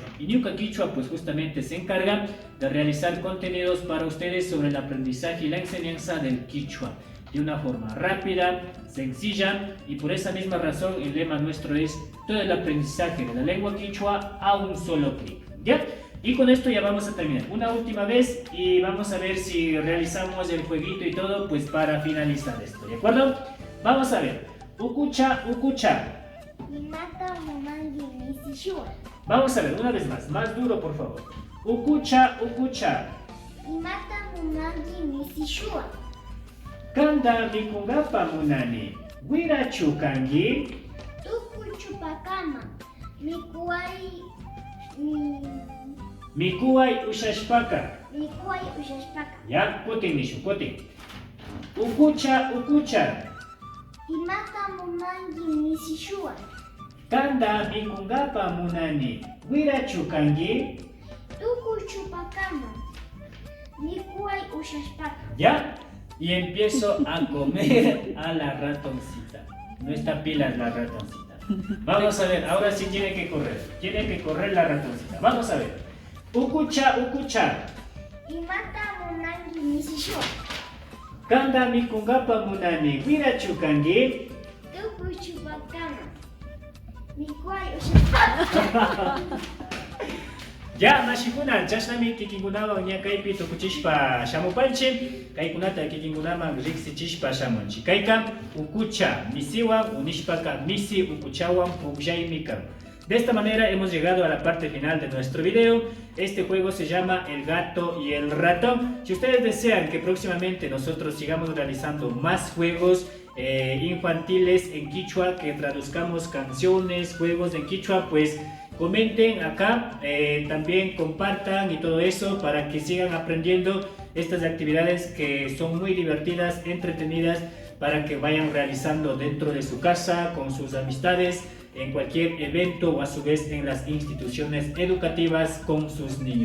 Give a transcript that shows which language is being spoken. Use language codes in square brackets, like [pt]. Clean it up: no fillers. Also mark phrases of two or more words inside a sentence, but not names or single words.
[es] Y Ñuka Quichua pues justamente se encarga de realizar contenidos para ustedes sobre el aprendizaje y la enseñanza del quichua de una forma rápida, sencilla, y por esa misma razón el lema nuestro es todo el aprendizaje de la lengua quichua a un solo clic, ¿ya? Y con esto ya vamos a terminar una última vez y vamos a ver si realizamos el jueguito y todo pues para finalizar esto, ¿de acuerdo? Vamos a ver, [qu] ukucha, ukucha. Imata munangi nisishua. [es] Vamos a ver una vez más duro por favor. [qu] Ukucha, ukucha. Imata munangi nisishua. Kanda mikungapa munani, wira chukangi, Tuku chupakama. mikuai ushashpaka. Mikuay ushashpaka. Ya, kutin nishu, kutin. Ukucha, ukucha. Imata munangi nisishua. Kanda mikungapa munani, wira chukangi. Tuku chupakama. Mikuay ushashpaka. [es] Ya, y empiezo a comer a la ratoncita. No está pila la ratoncita. Vamos a ver, ahora sí tiene que correr. Tiene que correr la ratoncita. Vamos a ver. [qu] Ukucha, ukucha. Imata munangi nisishua. Kanda mikungapa munani, wira chukangi. Tuku chupakama. Mikuay ushashpaka. Ya, mashikuna, chashnami kikinkunawan ña kaypi tukuchishpa shamupanchik, kaykunata kikinkunaman riqsichishpa shamunchik. Kayka ukucha, misiwan unishpaka misi ukuchawan pukllaymi kan. [es] De esta manera hemos llegado a la parte final de nuestro video. Este juego se llama El gato y el ratón. Si ustedes desean que próximamente nosotros sigamos realizando más juegos infantiles en quichua, que traduzcamos canciones, juegos en quichua, pues comenten acá, también compartan y todo eso para que sigan aprendiendo estas actividades que son muy divertidas, entretenidas, para que vayan realizando dentro de su casa, con sus amistades, en cualquier evento o a su vez en las instituciones educativas con sus niños.